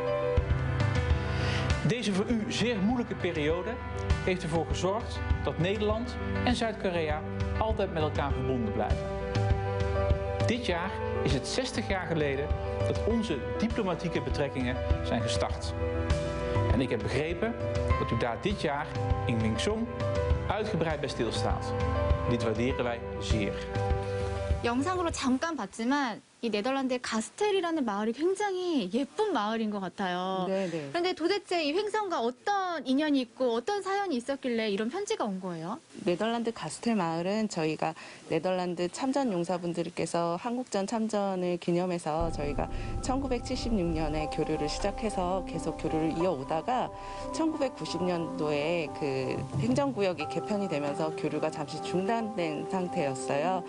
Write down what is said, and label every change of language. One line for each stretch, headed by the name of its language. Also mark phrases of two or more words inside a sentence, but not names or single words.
Dutch: Deze voor u zeer moeilijke periode heeft ervoor gezorgd dat Nederland en Zuid-Korea altijd met elkaar verbonden blijven. Dit jaar is het 60 jaar geleden dat onze diplomatieke betrekkingen zijn gestart. En ik heb begrepen dat u daar dit jaar in Wingsoen uitgebreid bij stilstaat. Dit waarderen wij zeer.
Korean: 영상으로 잠깐 봤지만 이 네덜란드의 가스텔이라는 마을이 굉장히 예쁜 마을인 것 같아요. 네네. 그런데 도대체 이 횡성과 어떤 인연이 있고 어떤 사연이 있었길래 이런 편지가 온 거예요? 네덜란드 가스텔 마을은 저희가 네덜란드 참전 용사분들께서 한국전 참전을 기념해서 저희가 1976년에 교류를 시작해서 계속 교류를 이어오다가 1990년도에 그 행정구역이 개편이 되면서 교류가 잠시 중단된 상태였어요.